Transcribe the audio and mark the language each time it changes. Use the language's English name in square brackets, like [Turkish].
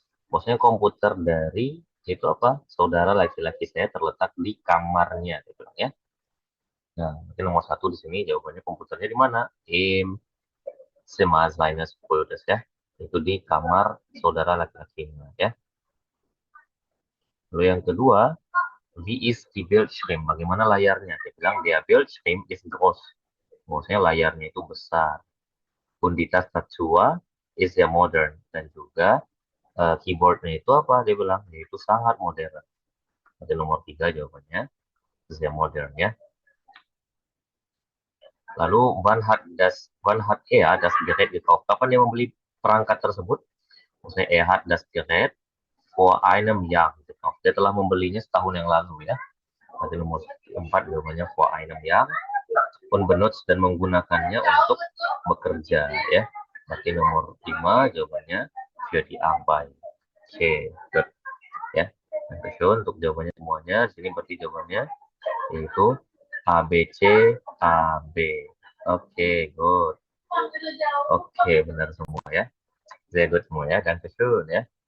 [Indonesian] Maksudnya komputer dari itu apa? Saudara laki-laki saya terletak di kamarnya, dia bilang ya. Nah, mungkin nomor 1 di sini jawabannya komputernya di mana? [German] Im Zimmer seines Bruders [Indonesian] ya. Itu di kamar saudara laki-lakinya ya. Lalu yang kedua, [German] wie ist die Bildschirm? [Indonesian] Bagaimana layarnya? Dia bilang [German] dia Bildschirm ist groß. [Indonesian] Maksudnya layarnya itu besar. [German] Und die Tastatur ist sehr modern. [Indonesian] Dan juga keyboardnya itu apa? Dia bilang itu sangat modern. Ada nomor 3 jawabannya. [German] Sehr modern [Indonesian] ya. Lalu [German] wann hat er das Gerät gekauft? [Indonesian] Kapan dia membeli perangkat tersebut? Maksudnya [German] er hat das Gerät vor einem Jahr gekauft. [Indonesian] Dia telah membelinya setahun yang lalu ya. Berarti nomor 4 jawabannya [German] vor einem Jahr. Und benutzt [Indonesian] dan menggunakannya untuk bekerja ya. Berarti nomor 5 jawabannya [German] für die Arbeit. Oke, good. Ya. Dankeschön [Indonesian] untuk jawabannya semuanya. Di sini berarti jawabannya yaitu A, B, C, A, B. Oke, good. Oke, benar semua ya. Sehr good semua ya. [German] Dankeschön [Indonesian] ya.